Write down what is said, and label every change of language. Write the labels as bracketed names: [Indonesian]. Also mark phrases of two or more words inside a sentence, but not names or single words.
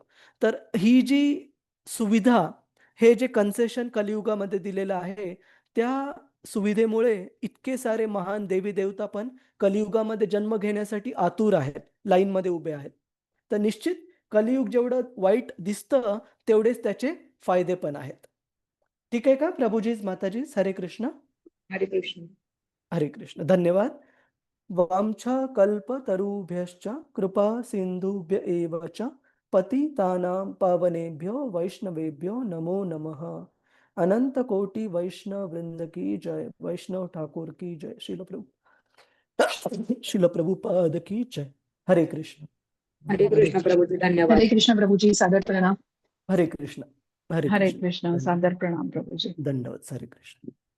[Marathi] तर ही जी सुविधा, हे जे कन्सेशन कलियुगामध्ये दिलेलं आहे, त्या सुविधेमुळे इतके सारे महान देवी-देवता पण कलियुगामध्ये जन्म घेण्यासाठी आतुर आहेत, लाईनमध्ये उभे आहेत. तर निश्चित कलियुग जेवढं वाईट दिसतं, तेवढेच त्याचे फायदे पण आहेत. ठीक आहे का प्रभुजीज, माताजीज? हरे कृष्ण. हरे कृष्ण. हरे कृष्ण. धन्यवाद. [Sanskrit] वाञ्छाकल्पतरुभ्यश्च कृपा सिन्धुभ्य एव च पतितानां पावनेभ्यो वैष्णवेभ्यो नमो नमः. [Hindi] अनंत कोटि वैष्णव वृंद की जय. वैष्णव ठाकुर की जय. शिल प्रभुपाद की जय. हरे कृष्ण. [Marathi] हरे कृष्ण प्रभूजी. धन्यवाद. हरे कृष्ण प्रभुजी, सादर प्रणाम. हरे कृष्ण. हरे हरे कृष्ण. कृष्ण. सादर प्रणाम प्रभुजी. दंडवत. हरे कृष्ण.